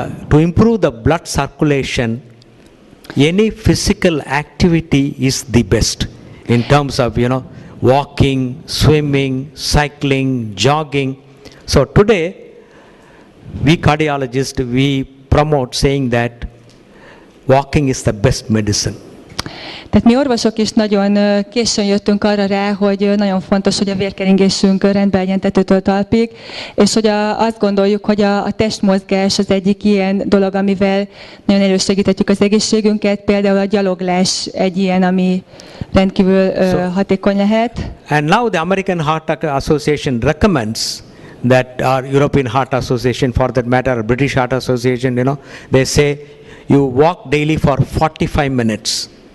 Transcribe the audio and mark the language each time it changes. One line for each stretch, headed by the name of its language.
English: to improve the blood circulation, any physical activity is the best in terms of walking, swimming, cycling, jogging. So today we cardiologists, we promote saying that walking is the best medicine.
Hungarian: Tehát mi orvosok is nagyon későn jöttünk arra rá, hogy nagyon fontos, hogy a vérkeringésünk rendben legyen tetőtől talpig, és hogy azt gondoljuk, hogy a testmozgás az egyik ilyen dolog, amivel nagyon elősegíthetjük az egészségünket, például a gyaloglás egy ilyen, ami rendkívül hatékony lehet.
English: And now the American Heart Association recommends that, our European Heart Association for that matter, or British Heart Association, they say you walk daily for 45 minutes.